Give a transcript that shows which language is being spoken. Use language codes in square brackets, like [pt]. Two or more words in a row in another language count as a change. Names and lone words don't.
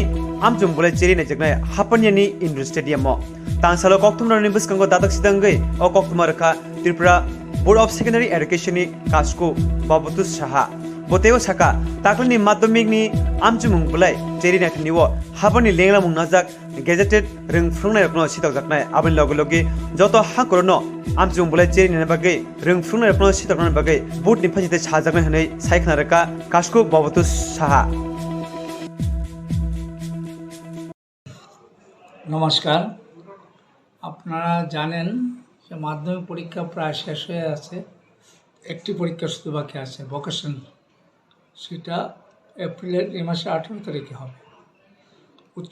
[trp] amchumbolai cherinai jaknai hapaniani indoor stadium mo tangsalo koktumrani buskango datak sidangai o koktumarkha Tripura Board of Secondary Education ni kasko Babutus Saha Boteo Saka taklini madhyamik ni amchumbolai cherinai thniwo hapani lengla mungnajak gazetted ring frungnai rokno sitok jaknai abin logi joto hakorono amchumbolai cherinai bagai ring frungnai rokno sitoknai bagai board ni phajite sajaknai hanai saikhnaraka kasko Babutus Saha [bn] নমস্কার আপনারা জানেন যে মাধ্যমিক পরীক্ষা প্রায় শেষ হয়ে আছে একটি পরীক্ষা শুধু বাকি আছে ভোকেশন সেটা এপ্রিলের এই মাসের 18 তারিখে হবে উচ্চ